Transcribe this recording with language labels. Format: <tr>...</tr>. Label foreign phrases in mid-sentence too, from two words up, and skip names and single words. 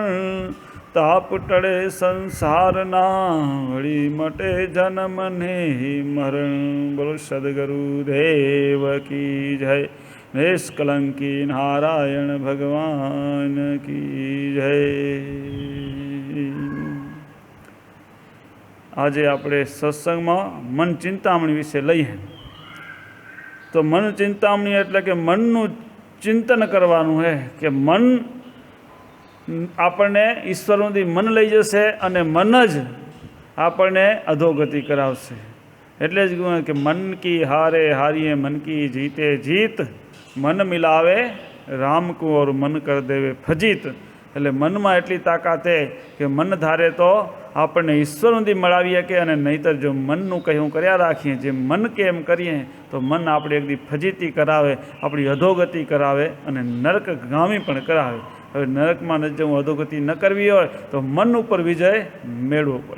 <gu>તાપ ટળે સંસાર ના વળી મટે જન્મ ને મરણ।</gu> <hi>बोलो सदगुरु देव की जय। निष्कलंकी नारायण भगवान की जय।</hi> <gu>आज આપણે સત્સંગમાં મન ચિંતામણી વિશે લઈએ તો મન ચિંતામણી એટલે કે મનનું ચિંતન કરવાનું છે કે મન આપણને ઈશ્વર સુધી મન લઈ જશે અને મન જ આપણને અધોગતિ કરાવશે। એટલે જ કહ્યું કે</gu> <hi>मन की हारे हारिए मन की जीते जीत। मन मिलावे राम को और मन कर देवे फजीत।</hi> <gu>એટલે મનમાં એટલી તાકાત છે કે મન ધારે તો આપણને ઈશ્વર સુધી મળાવી શકે અને નહીંતર જો મનનું કહ્યું કર્યા રાખીએ જે મન કે એમ કરીએ તો મન આપણે એકદી ફજીતી કરાવે, આપણી અધોગતિ કરાવે અને નરકગામી પણ કરાવે। હવે નરકમાં ન જવું, અધોગતિ ન કરવી હોય તો મન ઉપર વિજય મેળવવો પડે।</gu>